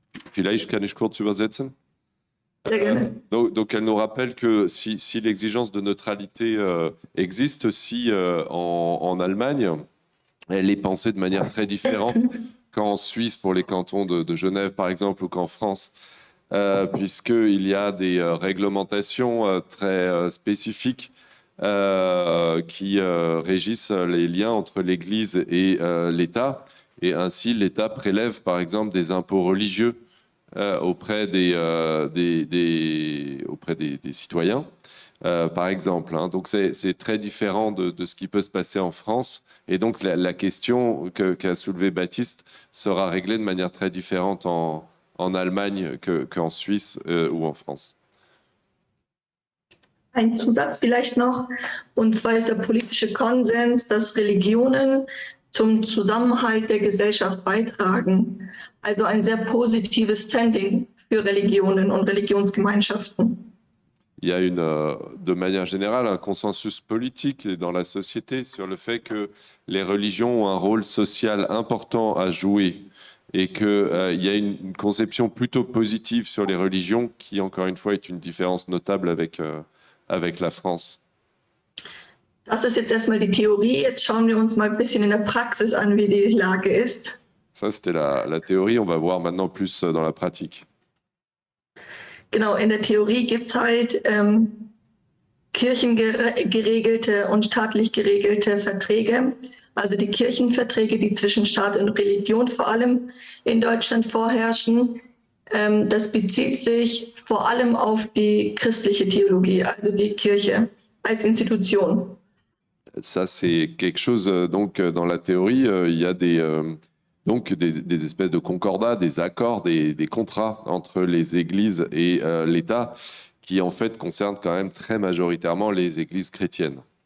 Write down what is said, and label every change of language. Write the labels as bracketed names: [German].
[German] Vielleicht kann ich kurz übersetzen. Sehr gerne. [French] Donc elle nous rappelle que si l'exigence de neutralité existe aussi en Allemagne, elle est pensée de manière très différente qu'en Suisse pour les cantons de Genève par exemple ou qu'en France, puisqu'il y a des réglementations très spécifiques qui régissent les liens entre l'Église et l'État. Et ainsi, l'État prélève, par exemple, des impôts religieux auprès des citoyens, par exemple. Hein. Donc, c'est très différent de ce qui peut se passer en France. Et donc, la question qu'a soulevée Baptiste sera réglée de manière très différente en Allemagne qu'en Suisse ou en France. [German] Ein Zusatz vielleicht noch, und zwar ist der politische Konsens, dass Religionen zum Zusammenhalt der Gesellschaft beitragen. Also ein sehr positives Standing für Religionen und Religionsgemeinschaften. [French] Il y a de manière générale un consensus politique dans la société sur le fait que les religions ont un rôle social important à jouer et qu'il y a une conception plutôt positive sur les religions qui, encore une fois, est une différence notable avec la France. [German] Das ist jetzt erstmal die Theorie. Jetzt schauen wir uns mal ein bisschen in der Praxis an, wie die Lage ist. [French] Ça, c'était la théorie. On va voir maintenant plus dans la pratique. [German] Genau, in der Theorie gibt es halt kirchengeregelte und staatlich geregelte Verträge. also die Kirchenverträge, die zwischen Staat und Religion vor allem in Deutschland vorherrschen. Das bezieht sich vor allem auf die christliche Théologie, also die Kirche als Institution. [French] Ça, c'est quelque chose, donc, dans la théorie, il y a donc des espèces de concordats, des accords, des contrats entre les églises et l'État qui, en fait, concernent quand même très majoritairement les églises chrétiennes.